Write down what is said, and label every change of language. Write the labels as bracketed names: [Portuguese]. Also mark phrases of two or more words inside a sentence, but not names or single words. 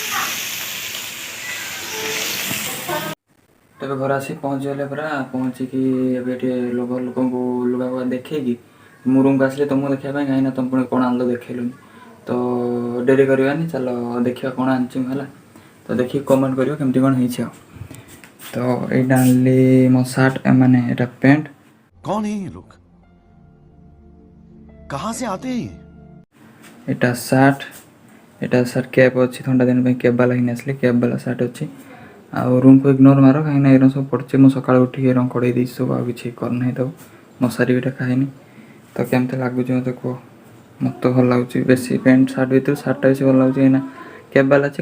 [Odia] ତେବେ ଘରେ ଆସିକି ପହଞ୍ଚିଗଲେ ପୁରା ପହଞ୍ଚିକି ଏବେ ଟିକେ ଲୋକଙ୍କୁ ଲୁଗା ଦେଖେଇକି ମୁଁ ରୁମ୍କୁ ଆସିଲେ ତୁମକୁ ଦେଖିବା ପାଇଁ, କାହିଁକିନା ତୁମ ପୁଣି କ'ଣ ଆଣିଲ ଦେଖେଇଲୁନି। ତ ଡେରି କରିବାନି, ଚାଲ ଦେଖିବା କ'ଣ ଆଣିଛି ମୁଁ ହେଲା। ତ ଦେଖିକି କମେଣ୍ଟ କରିବ କେମିତି କ'ଣ ହେଇଛି ଆଉ। ତ ଏଇଟା ଆଣିଲି ମୋ ସାର୍ଟ, ମାନେ ଏଇଟା ପ୍ୟାଣ୍ଟ। [Hindi] कौन है ये लोग? कहाँ से आते हैं? [Odia] ଏଇଟା ସାର୍ଟ, ଏଇଟା [English] shirt cap [Odia] ଅଛି, ଥଣ୍ଡା ଦିନ ପାଇଁ କ୍ୟାପ୍ ବାଲା ଘିନି ଆସିଲି। କ୍ୟାପ୍ ବାଲା ସାର୍ଟ ଅଛି। ଆଉ ରୁମ୍କୁ ଇଗ୍ନୋର ମାର, କାହିଁକିନା ଏଇରା ସବୁ ପଡ଼ିଛି। ମୁଁ ସକାଳୁ ଉଠିକି ଏଇରା କଡ଼େଇ ଦେଇଛି ସବୁ, ଆଉ କିଛି କରିନାହିଁ ତାକୁ। ମଶାରୀ ବି ଏଇଟା ଖାଇନି। ତ କେମିତି ଲାଗୁଛି ମୋତେ କୁହ। ମୋତେ ଭଲ ଲାଗୁଛି ବେଶୀ [English] pant shirt [Odia] ଭିତରୁ ସାର୍ଟଟା ବେଶୀ ଭଲ ଲାଗୁଛି, କାହିଁକିନା କ୍ୟାପ୍ ବାଲା ଅଛି।